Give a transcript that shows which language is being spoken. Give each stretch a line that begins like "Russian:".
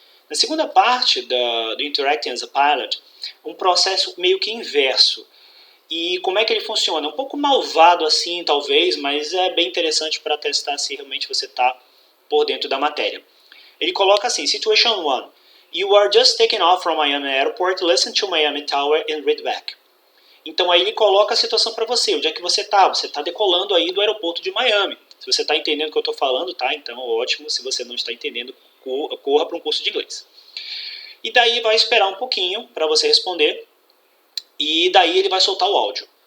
Portuguese: Na segunda parte do Interacting as a Pilot, um processo meio que inverso. E como é que ele funciona? Um pouco malvado assim, talvez, mas é bem interessante para testar se realmente você está por dentro da matéria. Ele coloca assim: Situation 1.
English: You are just taking off from Miami Airport, listen to Miami Tower and read back.
Portuguese: Então aí ele coloca a situação para você. Onde é que você está? Você está decolando aí do aeroporto de Miami. Se você está entendendo o que eu estou falando, tá? Então ótimo. Se você não está entendendo, corra para um curso de inglês. E daí vai esperar um pouquinho para você responder. E daí ele vai soltar o áudio.